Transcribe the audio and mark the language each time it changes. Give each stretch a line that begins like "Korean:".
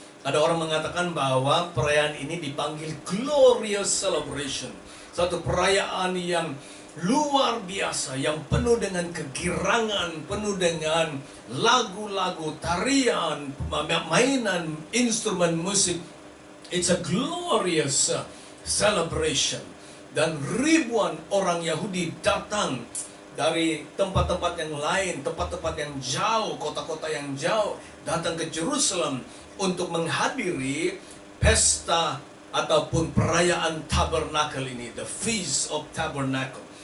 Indonesian: Ada orang mengatakan bahwa perayaan ini dipanggil
English: glorious celebration,
Indonesian: satu perayaan yang luar biasa, yang penuh dengan kegirangan, penuh dengan lagu-lagu, tarian, mainan instrumen musik.
English: It's a glorious celebration.
Indonesian: Dan ribuan orang Yahudi datang dari tempat-tempat yang lain, tempat-tempat yang jauh, kota-kota yang jauh, datang ke Jerusalem untuk menghadiri pesta ataupun perayaan tabernakel ini,
English: the Feast of Tabernacle.